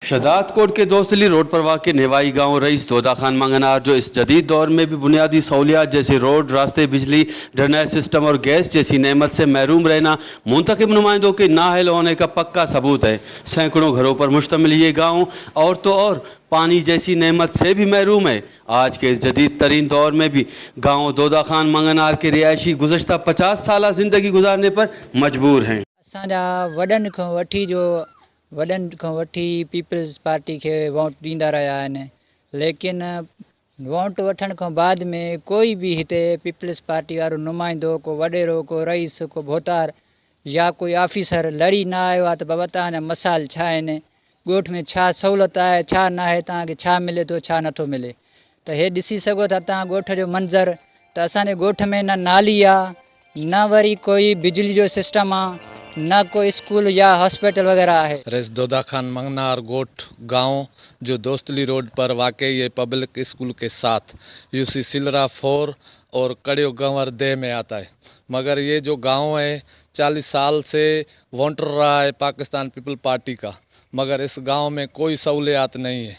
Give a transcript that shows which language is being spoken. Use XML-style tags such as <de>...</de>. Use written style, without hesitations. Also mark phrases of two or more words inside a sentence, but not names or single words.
<ur>شداد کوٹ کے دوستلی روڈ پر واقع نیوائی گاؤں رئیس دودا خان منگنار، جو اس جدید دور میں بھی بنیادی سہولیات جیسے روڈ، راستے، بجلی، ڈرینیج سسٹم اور گیس جیسی نعمت سے محروم رہنا منتخب نمائندوں کے نااہل ہونے کا پکا ثبوت ہے. سیکڑوں گھروں پر مشتمل یہ گاؤں اور تو اور پانی جیسی نعمت سے بھی محروم ہے. آج کے اس جدید ترین دور میں بھی گاؤں دودا خان منگنار کے رہائشی گزشتہ 50 سال زندگی گزارنے پر مجبور ہیں.</ur> <sd>असांजा वॾनि खां वठी पीपल्स पार्टी के वोट ॾींदा रहिया आहिनि, लेकिन वोट वठण खां बाद में कोई भी हिते पीपल्स पार्टी वारो नुमाइंदो, को वॾेरो, को रईस, को भोतार या कोई ऑफिसर लड़ी न आयो आहे त बाबा तव्हांजा मसाइल छा आहिनि, ॻोठ में छा सहूलियत आहे, छा न आहे, तव्हांखे छा मिले थो, छा नथो मिले। त हे ॾिसी सघो था तव्हां ॻोठ जो मंज़र त असांजे ॻोठ में न नाली आहे, न वरी कोई बिजली जो सिस्टम आहे, न कोई स्कूल या हॉस्पिटल वगैरह है।</sd> <ur>رئیس دودا خان منگنار گوٹھ گاؤں جو دوستلی روڈ پر واقع یہ پبلک اسکول کے ساتھ یوسی سلرا 4 اور کڑیو گنوردہ میں آتا ہے، مگر یہ جو گاؤں ہے 40 سال سے ووٹر رہا ہے پاکستان پیپل پارٹی کا، مگر اس گاؤں میں کوئی سہولیات نہیں ہے.</ur>